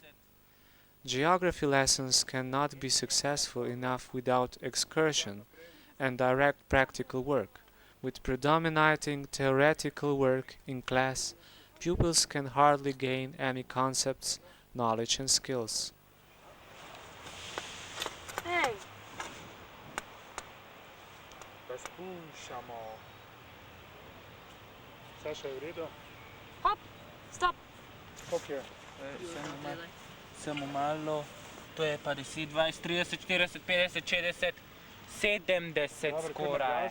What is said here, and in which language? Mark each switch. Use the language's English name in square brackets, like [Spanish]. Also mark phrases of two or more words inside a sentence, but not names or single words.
[English] Geography lessons cannot be successful enough without excursion and direct practical work. With predominating theoretical work in class, pupils can hardly gain any concepts knowledge and skills. [Slovenian] Hej, Poskušamo. Saša je v redu? hop, stop. Koliko je? Samo malo. To je pa 10, 20, 30, 40, 50, 60, 70 skoraj.